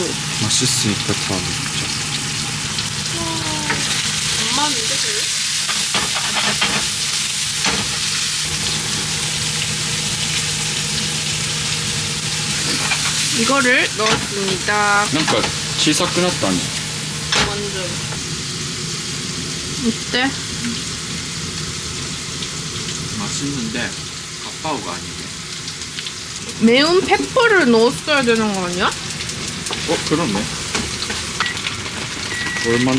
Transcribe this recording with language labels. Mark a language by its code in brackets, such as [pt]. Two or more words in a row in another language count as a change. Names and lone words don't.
[ko] 맛있으니까 다 넣자. 엄마인데 그래? 이거를 넣었습니다. [ja] なんか小さくなったね。 [ko] 완전. 어때? 맛있는데 가빠오가 아니네. 매운 페퍼를 넣었어야 되는 거 아니야? 그러네. 얼마나?